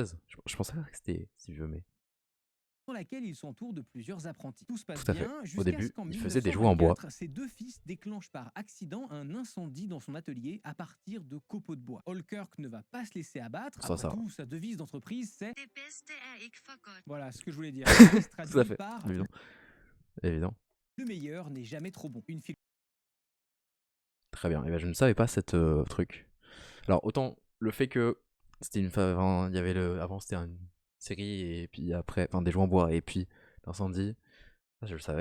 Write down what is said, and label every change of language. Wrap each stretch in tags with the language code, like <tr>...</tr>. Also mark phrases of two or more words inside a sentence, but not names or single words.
<fr>1916 je pensais que c'était si vieux, mais. dans laquelle il s'entoure de plusieurs apprentis. Tout se passe Tout à fait. bien Au jusqu'à début, ce qu'en il faisait des jouets en bois. 1924, ses deux fils déclenchent par accident un incendie dans son atelier à partir de copeaux de bois. Holkirk ne va pas se laisser abattre. Ça, Après ça. tout, sa devise d'entreprise, c'est</fr> <da>Det bedste er ikke for godt.</da> <fr>voilà ce que je voulais dire. Tout à Traduit fait. par Évident. Évident. le meilleur n'est jamais trop bon. Une Très bien. Et ben, je ne savais pas cette truc. Alors, autant le fait que c'était il y avait avant c'était une série et puis après, enfin des jouets en bois et puis l'incendie, ça je le savais.</fr>